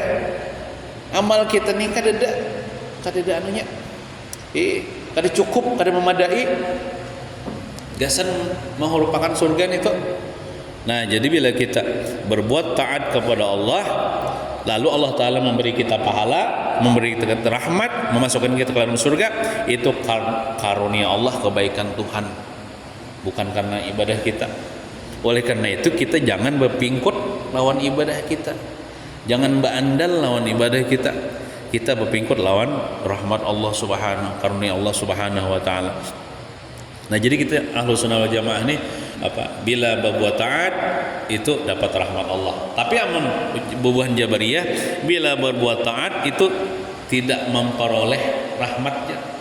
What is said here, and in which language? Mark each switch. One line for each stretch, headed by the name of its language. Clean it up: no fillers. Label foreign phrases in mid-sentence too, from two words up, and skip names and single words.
Banjar: Amal kita nih kada anunya, kada cukup, kada memadai gasan merupakan surga nih tuh.
Indonesian: Nah jadi bila kita berbuat taat kepada Allah, lalu Allah Ta'ala memberi kita pahala, memberi kita rahmat, memasukkan kita ke dalam surga, itu karunia Allah, kebaikan Tuhan, bukan karena ibadah kita. Oleh karena itu kita jangan berpingkut lawan ibadah kita, jangan berandal lawan ibadah kita. Kita berpingkut lawan rahmat
Arabic: الله سبحانه,
Indonesian: karunia
Arabic: الله سبحانه وتعالى.
Indonesian: Nah jadi kita Ahlus Sunnah wal Jamaah nih bila berbuat taat itu dapat rahmat Allah. Tapi
Banjar: amun bubuhan
Indonesian: Jabariyah bila berbuat taat itu tidak memperoleh rahmatnya.